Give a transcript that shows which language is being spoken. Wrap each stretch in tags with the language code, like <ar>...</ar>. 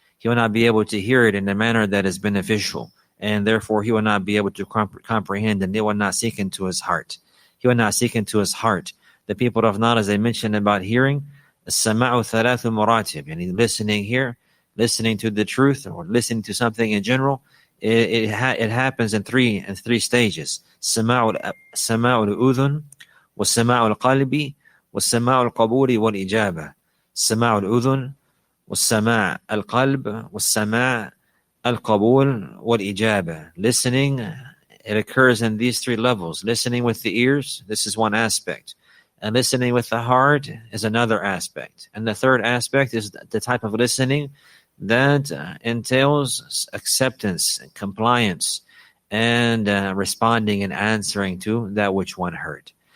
<en>He will not be able to hear it in a manner that is beneficial, and therefore he will not be able to comprehend, and it will not sink into his heart. He will not sink into his heart. The people of knowledge, they mentioned about hearing,</en> <ar>السماع ثلاث مراتب,</ar> <en>and listening here, listening to the truth or listening to something in general, it happens in three stages.</en> <ar>سماع الأذن والسماع القلب والسماع القبول والإجابة. سماع الأذن والسماع القلب والسماع القبول والإجابة.</ar> <en>Listening, it occurs in these three levels. Listening with the ears, this is one aspect. And listening with the heart is another aspect. And the third aspect is the type of listening that entails acceptance and compliance and responding and answering to that which one heard.</en>